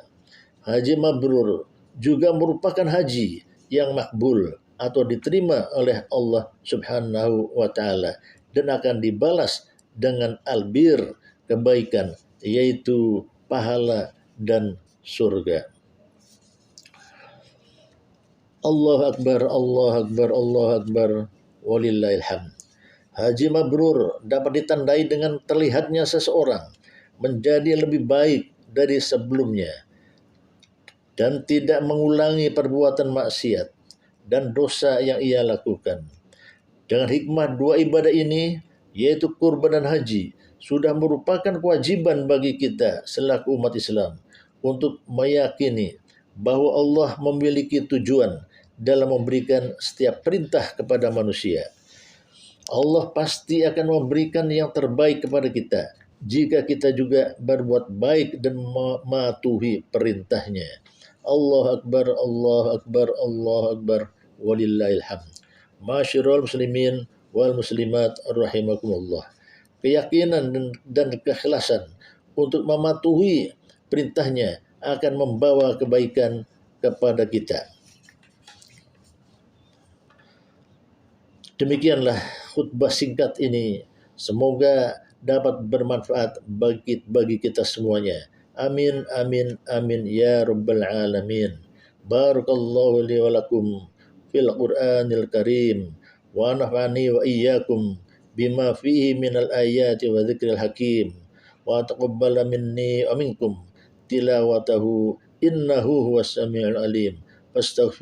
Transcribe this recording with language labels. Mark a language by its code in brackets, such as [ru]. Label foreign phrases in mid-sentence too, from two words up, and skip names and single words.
[id] Haji mabrur juga merupakan haji yang makbul atau diterima oleh Allah [ar] سبحانه وتعالى [id] dan akan dibalas dengan albir, kebaikan, yaitu pahala dan surga. [ar] الله أكبر، الله أكبر، الله أكبر، ولله الحمد. [id] Haji mabrur dapat ditandai dengan terlihatnya seseorang menjadi lebih baik dari sebelumnya dan tidak mengulangi perbuatan maksiat dan dosa yang ia lakukan. Dengan hikmah dua ibadah ini, yaitu kurban dan haji, sudah merupakan kewajiban bagi kita selaku umat Islam untuk meyakini bahwa Allah memiliki tujuan dalam memberikan setiap perintah kepada manusia. Allah pasti akan memberikan yang terbaik kepada kita jika kita juga berbuat baik dan mematuhi perintahnya. [ar] الله أكبر، الله أكبر، الله أكبر، ولله الحمد. معشر المسلمين والمسلمات رحمكم الله. [id] Keyakinan dan keikhlasan untuk mematuhi perintahnya akan membawa kebaikan kepada kita. Demikianlah khutbah singkat ini. Semoga dapat bermanfaat bagi kita semuanya. [ar] آمين، آمين، آمين، يا رب العالمين. بارك الله لي ولكم في القرآن الكريم. ونفعني وإياكم بما فيه من الآيات والذكر الحكيم. وتقبل مني ومنكم تلاوته إنه هو السميع العليم.